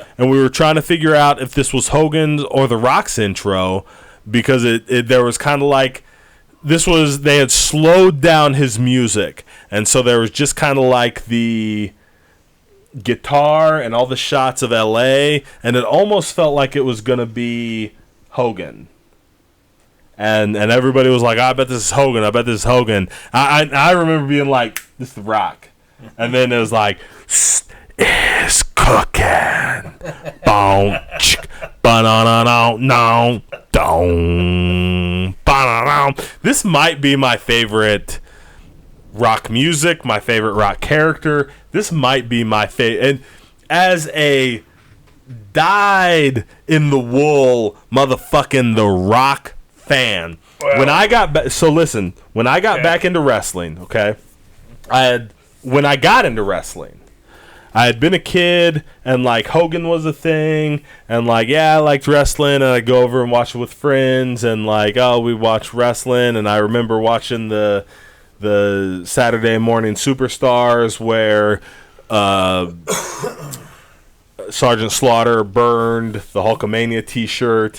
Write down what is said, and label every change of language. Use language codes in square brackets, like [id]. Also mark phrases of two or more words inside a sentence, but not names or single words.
[en] And we were trying to figure out if this was Hogan's or The Rock's intro because there was kind of like they had slowed down his music, and so there was just kind of like the guitar and all the shots of LA, and it almost felt like it was going to be Hogan. And everybody was like, I bet this is Hogan. I bet this is Hogan. I remember being like, this is The Rock. And then it was like, is cooking. Boom. Ba-na-na-na-na. Dong. Ba-na-na. This might be my favorite Rock music, my favorite Rock character. This might be my favorite. And as a dyed-in-the-wool motherfucking The Rock fan, well, when I got back into wrestling, okay, when I got into wrestling, I had been a kid, and like Hogan was a thing, and like I liked wrestling, and I'd go over and watch it with friends, and like we watch wrestling, and I remember watching the Saturday Morning Superstars where Sergeant Slaughter burned the Hulkamania T-shirt.